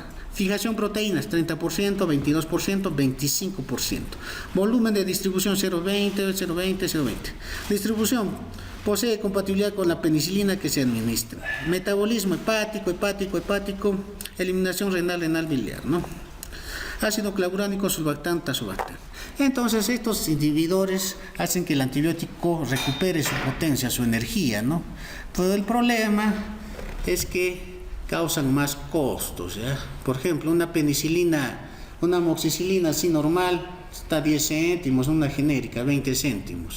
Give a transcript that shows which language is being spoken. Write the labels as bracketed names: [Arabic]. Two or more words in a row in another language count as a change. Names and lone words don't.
[Spanish] Fijación proteínas 30%, 22%, 25%. Volumen de distribución 0.20, 0.20, 0.20. Distribución posee compatibilidad con la penicilina que se administra. Metabolismo hepático. Eliminación renal biliar, ¿no? Ácido clavuránico, sulbactán, tazobactán. Entonces estos inhibidores hacen que el antibiótico recupere su potencia, su energía, ¿no? Pero el problema es que causan más costos, ¿ya? Por ejemplo, una penicilina, una amoxicilina así normal está a 10 céntimos, una genérica 20 céntimos.